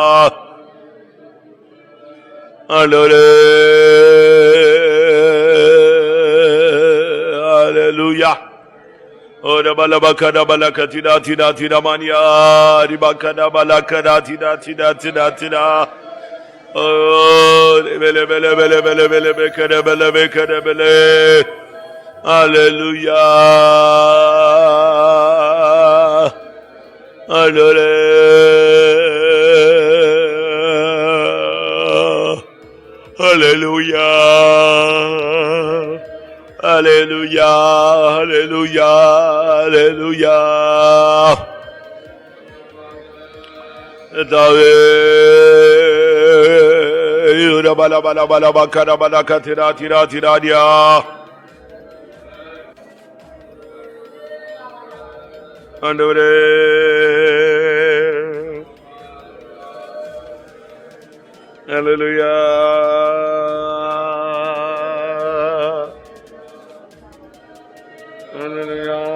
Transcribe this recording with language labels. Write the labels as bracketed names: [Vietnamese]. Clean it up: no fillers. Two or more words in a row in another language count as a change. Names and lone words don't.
[English] Hallelujah. Oh balabakada balakatida tida tida banya. Ribakada balakada tida tida tida tida. Oh, bele bele bele bele bele bekere bele bekere bele. Hallelujah. Hallelujah. Hallelujah. Hallelujah. Hallelujah. Hallelujah. Bala bala bala bakara bala katira tira tira dia. [Tamil] ஆண்டவரே ஹல்லேலூயா. ஹல்லேலூயா.